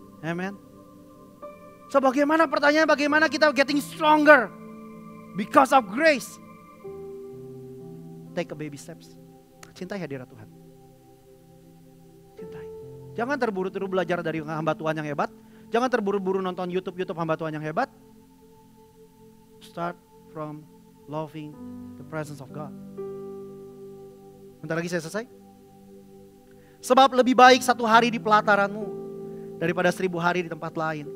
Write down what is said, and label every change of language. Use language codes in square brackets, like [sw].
[id] Amen. So bagaimana pertanyaan, bagaimana kita [en] getting stronger? Because of grace. Take a baby steps. [id] Cintai hadirat Tuhan. Cintai. Jangan terburu-buru belajar dari hamba Tuhan yang hebat. Jangan terburu-buru nonton YouTube hamba Tuhan yang hebat. [en] Start from loving the presence of God. [id] Bentar lagi saya selesai. Sebab lebih baik satu hari di pelataranmu daripada 1000 hari di tempat lain.